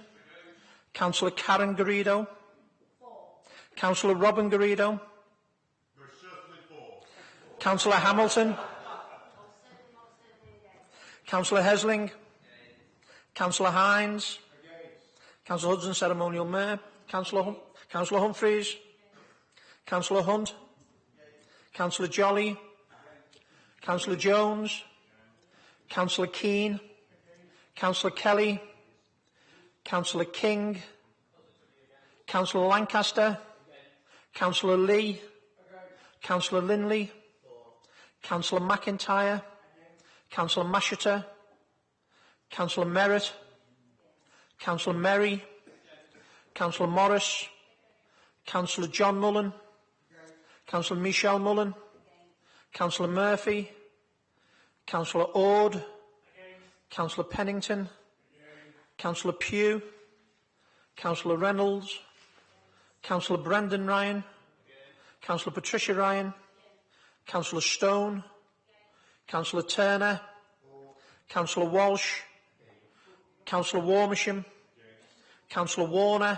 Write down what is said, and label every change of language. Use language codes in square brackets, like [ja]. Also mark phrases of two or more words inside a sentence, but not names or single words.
[en] Councillor Karen Garrido? Councillor Robin Garrido? Councillor Hamilton? Councillor Hesling? Councillor Hines? Councillor Hudson, Ceremonial Mayor? Councillor Humphreys? Councillor Hunt? Councillor Jolly? Councillor Jones? Councillor Keane? Councillor Kelly? Councillor King? Councillor Lancaster? Councillor Lee? Councillor Linley? Councillor McIntyre? Councillor Masheter? Councillor Merritt? Councillor Merry? Councillor Morris? Councillor John Mullen? Councillor Michelle Mullen? Councillor Murphy? Councillor Ord? Councillor Pennington? Councillor Pugh? Councillor Reynolds? Councillor Brendan Ryan? Councillor Patricia Ryan? Councillor Stone? Councillor Turner? Councillor Walsh? Councillor Warmisham? Councillor Warner?